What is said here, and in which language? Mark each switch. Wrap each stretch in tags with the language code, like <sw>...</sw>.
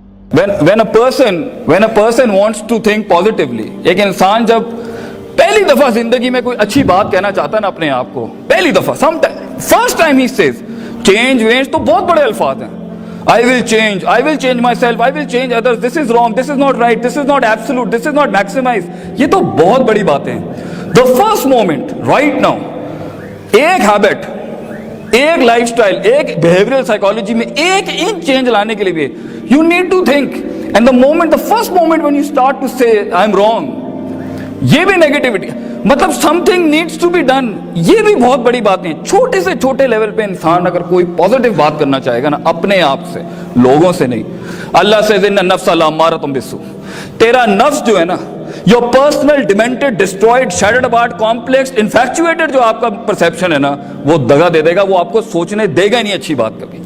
<en>When a person wants to think positively,</en> <ur>ایک انسان جب پہلی دفعہ زندگی میں کوئی اچھی بات کہنا چاہتا ہے نا اپنے آپ کو، پہلی دفعہ first time</ur> <en>he says change</en> <ur>وینج تو بہت بڑے الفاظ ہیں.</ur> <en>I will change myself, I will change others, this is wrong, this is not right, this is not absolute, this is not maximized.</en> <ur>یہ تو بہت بڑی باتیں ہیں.</ur> <en>The first moment right now</en> <ur>ایک ہیبٹ، ایک لائف سٹائل، ایک behavioural psychology میں ایک انچ چینج لانے کے لیے</ur> <en>you need to think, and the first moment when you start to say I am wrong,</en> <ur>یہ بھی نیگیٹیوٹی، مطلب</ur> <en>something needs to be done.</en> <ur>یہ بھی بہت بڑی باتیں. چھوٹے سے چھوٹے لیول پہ انسان اگر کوئی پازیٹیو بات کرنا چاہے گا نا اپنے آپ سے، لوگوں سے نہیں. اللہ سے</ur> <ar>ان النفس لامارۃ بالسوء،</ar> <ur>تیرا نفس جو ہے نا،</ur> <en>your personal demented, destroyed, shattered apart, complex, infatuated</en> <ur>جو آپ کا perception ہے نا، وہ دگا دے گا، وہ آپ کو سوچنے دے گا نہیں اچھی بات کبھی.</ur>